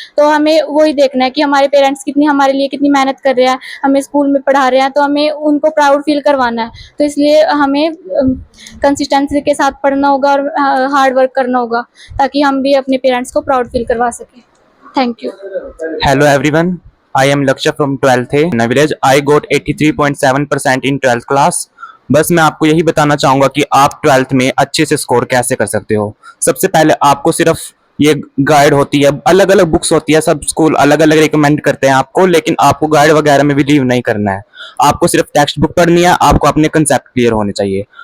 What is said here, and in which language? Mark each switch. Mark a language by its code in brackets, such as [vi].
[hi] तो हमें वही देखना है कि हमारे पेरेंट्स हमारे लिए कितनी मेहनत कर रहे हैं, हमें स्कूल में पढ़ा रहे हैं, तो हमें उनको प्राउड फील करवाना है. तो इसलिए हमें कंसिस्टेंसी के साथ पढ़ना होगा और हार्ड वर्क करना होगा, ताकि हम भी अपने पेरेंट्स को प्राउड फील करवा सकें. Thank you. [en] Hello everyone, I am Laksha from 12th A Naviraj. I got 83.7% in 12th class. [hi] बस मैं आपको यही बताना चाहूँगा कि आप 12th में अच्छे से स्कोर कैसे कर सकते हो. सबसे पहले आपको सिर्फ ये गाइड होती है, अलग अलग बुक्स होती है, सब स्कूल अलग अलग रिकमेंड करते हैं आपको, लेकिन आपको गाइड वगैरह में बिलीव नहीं करना है. आपको सिर्फ टेक्स्ट बुक पढ़नी है, आपको अपने कंसेप्ट क्लियर होने चाहिए.